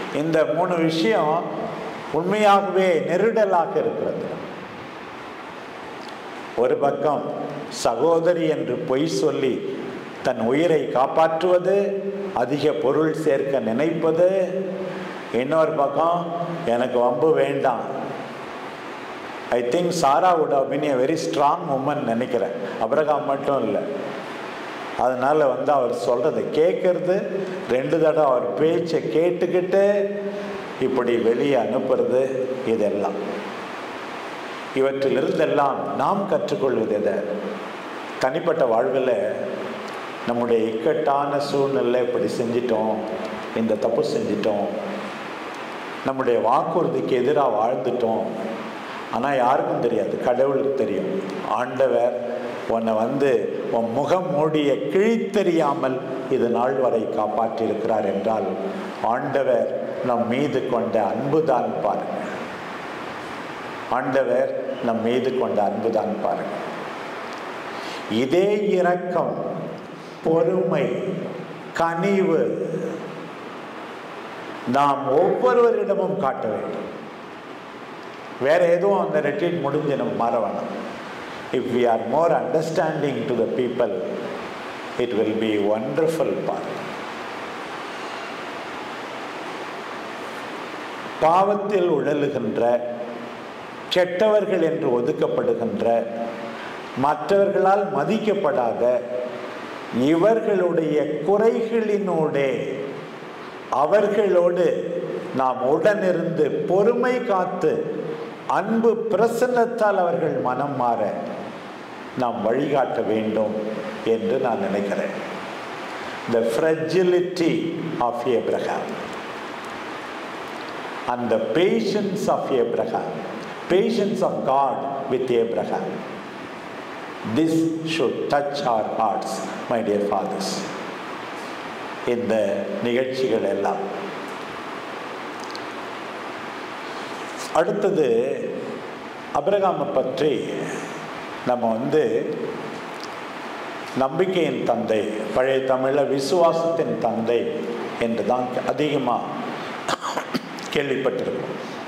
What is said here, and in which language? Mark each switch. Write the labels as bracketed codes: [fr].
[ta] இந்த 3 விஷயம் உண்மையாகவே நெருடலாக இருக்கிறது. ஒரு பக்கம் சகோதரி என்று பொய் சொல்லி தன் உயிரை காப்பாற்றுவது, அதிக பொருள் சேர்க்க நினைப்பது. இன்னொரு பக்கம் எனக்கு வம்பு வேண்டாம். [en] I think Sarah would have been a very strong woman [ta] நினைக்கிறேன். ஆபிரகாம் மட்டும் இல்லை. அதனால அவர் சொல்றதை கேட்கறது, 2 தடவை அவர் பேச்சை கேட்டுக்கிட்டு இப்படி வெளியே அனுப்புறது, இதெல்லாம் இவற்றிலிருந்தெல்லாம் நாம் கற்றுக்கொள்வது எதை? தனிப்பட்ட வாழ்வில் நம்முடைய இக்கட்டான சூழ்நிலை இப்படி செஞ்சிட்டோம், இந்த தப்பு செஞ்சிட்டோம், நம்முடைய வாக்குறுதிக்கு எதிராக வாழ்ந்துட்டோம். ஆனால் யாருக்கும் தெரியாது, கடவுளுக்கு தெரியும். ஆண்டவர் உன்னை உன் முகம் மூடிய கிழித்தெறியாமல் இது நாள் வரை காப்பாற்றியிருக்கிறார் என்றால் ஆண்டவர் நம் மீது கொண்ட அன்புதான் பாருங்க. ஆண்டவர் நம் மீது கொண்ட அன்புதான் பாருங்க. இதே இரக்கம், பொறுமை, கனிவு நாம் ஒவ்வொருவரிடமும் காட்ட வேண்டும். வேற எதுவும் அந்த ரெட்ரீட் முடிஞ்சு நம்ம மாற வேணாம். [en] If we are more understanding to the people, it will be wonderful part. [ta] பாவத்தில் உழலுகின்ற, கெட்டவர்கள் என்று ஒதுக்கப்படுகின்ற, மற்றவர்களால் மதிக்கப்படாத இவர்களுடைய குறைகளினோடே அவர்களோடு நாம் உடனிருந்து பொறுமை காத்து அன்பு பிரசன்னத்தால் அவர்கள் மனம் மாற நாம் வழிகாட்ட வேண்டும் என்று நான் நினைக்கிறேன். [en] The fragility of Abraham and the patience of Abraham, patience of God with Abraham, this should touch our hearts, my dear fathers. [ta] இந்த நிகழ்ச்சிகள் எல்லாம் அடுத்தது ஆபிரகாமை பற்றி நம்ம நம்பிக்கையின் தந்தை, பழைய தமிழில் விசுவாசத்தின் தந்தை என்று தான் அதிகமாக கேள்விப்பட்டிருக்கோம்.